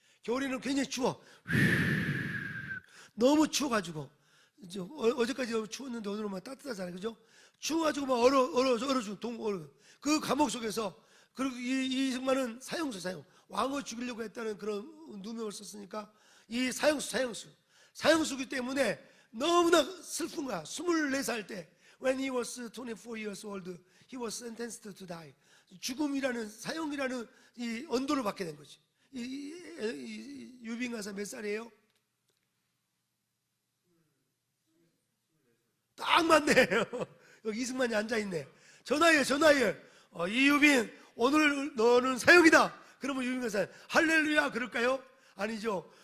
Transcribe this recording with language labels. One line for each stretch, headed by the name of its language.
Korean: 겨울에는 굉장히 추워. 너무 추워가지고, 어제까지 추웠는데 오늘은 막 따뜻하잖아요, 그죠? 추워가지고 막 얼어 죽는 그 감옥 속에서, 그리고 이 이승만은 사형수, 왕을 죽이려고 했다는 그런 누명을 썼으니까 이 사형수기 때문에 너무나 슬픈 거야. 24살 때,
English: when he was 24 years old, he was sentenced to die.
Korean: 죽음이라는, 사형이라는 이 언도를 받게 된 거지. 이 유빈 가사 몇 살이에요? 딱 맞네요. 여기 이승만이 앉아있네. 전화해. 이유빈, 오늘 너는 사형이다. 그러면 유빈 가사 할렐루야 그럴까요? 아니죠.